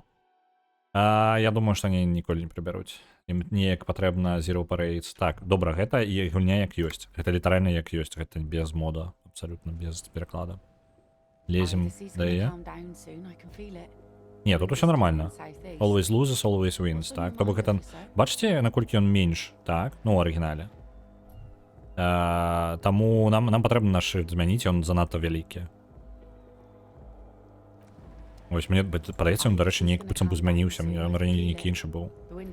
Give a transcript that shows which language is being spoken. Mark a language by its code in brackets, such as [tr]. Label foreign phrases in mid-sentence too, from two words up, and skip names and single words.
[be] Я думаю, што они ніколі не прыбяруць. Ім неяк патрэбна Zero Parades. Так, добра, гэта і гульня як ёсць. Гэта літаральна як ёсць, гэта без мода, абсалютна без пераклада. Лезем да яе. Не, тут усё нормально. [en] Always loses, always wins, [be] так? То бок гэта... Бачыце, наколькі ён менш, так? Ну, у арыгінале. Таму нам патрэбна наш шрифт змяніць, ён занадта вялікі. Ось, мне падаецца, ён, дарэчы, неяк быццам бы змяніўся, ён раней нейкі іншы быў.